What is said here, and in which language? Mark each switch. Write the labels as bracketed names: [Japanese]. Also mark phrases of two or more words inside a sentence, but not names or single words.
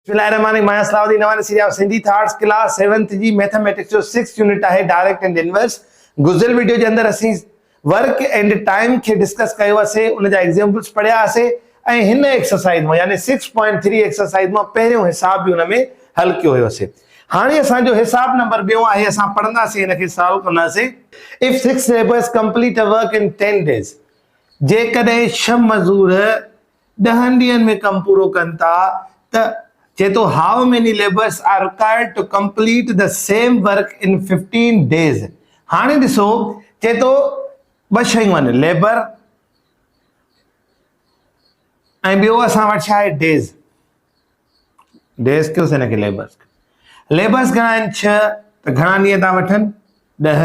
[Sindhi] सिंधी थाट्स क्लास 7th जी मैथमेटिक्स जो 6th यूनिट है [English] direct and inverse. [Sindhi] गुज़िरियल वीडियो के अंदर असी [English] work and time [Sindhi] के डिस्कस कयोसीं, उन जा एग्जांपल्स पढ़ियासीं ऐं हिन एक्सरसाइज में यानी 6.3 एक्सरसाइज में पहिरियों हिसाब भी उन में हल कियो हुयोसीं। हाणे असांजो हिसाब नंबर ॿियों आहे, असां पढ़ंदासीं हिनखे सॉल्व कंदासीं। [English] If 6 labours complete a work in 10 days, [Sindhi] जेकॾहिं 6 मज़दूर 10 ॾींहंनि में कमु पूरो कनि था त चए तो [English] how many labours are required to complete the same work in 15 days. [Sindhi] हाणे ॾिसो चए तो ॿ शयूं आहिनि, लेबर ऐं ॿियो असां वटि छा आहे डेज़। डेज़ कयोसीं हिनखे लेबर्स। लेबर्स घणा आहिनि 6, त घणा ॾींहं था वठनि 10।